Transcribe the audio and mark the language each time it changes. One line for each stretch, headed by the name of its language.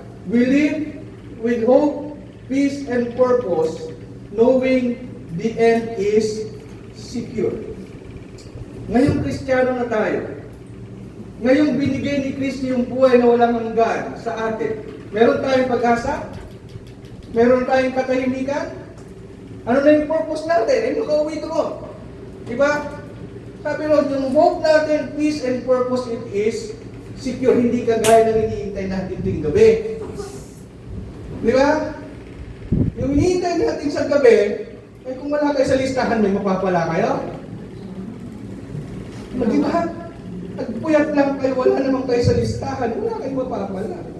English: We live with hope, peace, and purpose, knowing the end is secure.
Filipino: Ngayong Kristiyano na tayo, ngayong binigay ni Kristo yung buhay na walang hanggan sa atin, meron tayong pag-asa? Meron tayong katahimikan? Ano na yung purpose natin? Ay, makauwi doon. Diba? Sabi mo, yung
English: hope natin, peace and purpose it is secure.
Filipino: Hindi kagaya ng hinihintay natin tuwing gabi. Diba? Yung hinihintay natin sa gabi, ay kung wala kayo sa listahan, may mapapala kayo. Diba? Nagpuyat lang kayo, wala naman kayo sa listahan, wala kayong mapapala.